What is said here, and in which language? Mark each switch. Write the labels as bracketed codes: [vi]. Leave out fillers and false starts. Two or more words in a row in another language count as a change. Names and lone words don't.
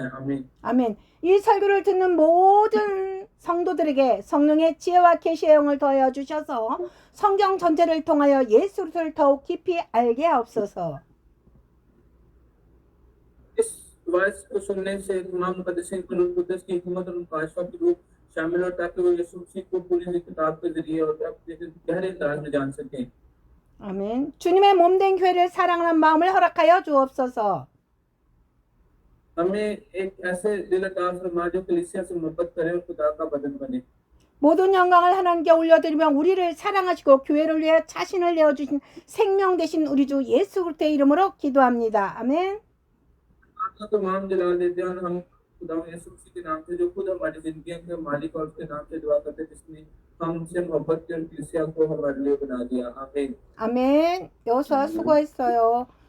[ur] आमीन। [ko] 아멘. 이 설교를 듣는 모든 성도들에게 성령의 지혜와 계시의 영을 더하여 주셔서 성경 전체를 통하여 예수 그리스도를 더욱 깊이 알게 하옵소서. [ur] اس وائس کو سننے سے تمام مقدسین کو روح قدس کی حکمت اور مکاشفہ کی روح شامل ہو تاکہ وہ یسوع مسیح کو پوری کتاب کے ذریعے اور اپنے گہرے انداز میں جان سکیں. [ko] 아멘. 주님의 몸된 교회를 사랑하는 마음을 허락하여 주옵소서. [ur] ہمیں ایک ایسے دل عطا فرما جو کلیسیا سے محبت کرے اور خدا کا بدن بنے. [ko] 모든 영광을 하나님께 올려드리며 우리를 사랑하시고 교회를 위해 자신을 내어주신 생명 되신 우리 주 예수 그리스도의 이름으로 기도합니다. 아멘. [ur] آپ کا تمام جلال دیتے ہیں اور ہم خدا یسوع مسیح کے نام سے جو خود ہماری زندگی کے مالک اور اس کے نام سے دعا کرتے ہیں جس نے ہم سے محبت کی اور کلیسیا کو ہمارے لیے بنا دیا. आमीन। [ko] 아멘. 여호수아 수고했어요.